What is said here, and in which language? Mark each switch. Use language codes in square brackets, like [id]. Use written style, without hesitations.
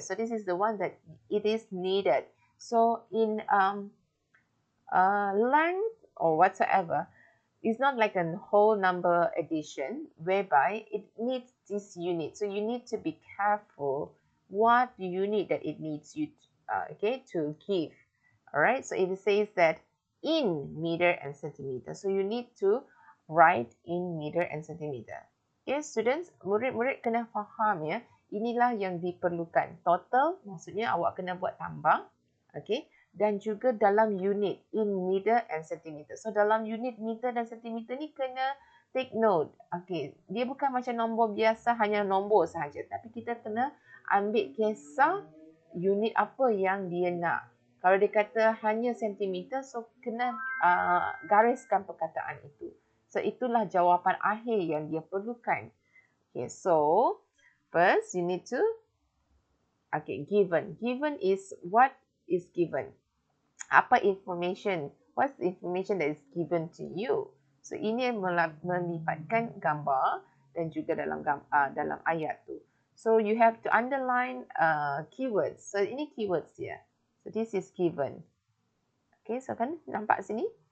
[en] So this is the one that it is needed. So in length or whatsoever, it's not like a whole number addition whereby it needs this unit. So you need to be careful what unit that it needs you to give. All right. So if it says that in meter and centimeter, so you need to write in meter and centimeter. [ms] Okay, students, murid-murid kena faham ya. Inilah yang diperlukan. Total maksudnya awak kena buat tambah. Okay. Dan juga dalam unit [en] in meter and centimeter. [ms] So dalam unit meter dan centimeter ni kena take note. Okay, dia bukan macam nombor biasa hanya nombor sahaja, tapi kita kena ambil kisah unit apa yang dia nak. Kalau dia kata hanya sentimeter, so kena gariskan perkataan itu. So itulah jawapan akhir yang dia perlukan. [en] Okay, so first you need to given. Given is what is given. Apa information? What's the information that is given to you? [ms] So ini melibatkan gambar dan juga dalam ayat tu. [en] So you have to underline keywords. So ini keywords dia. So this is given. Okay, [ms] so kan nampak sini?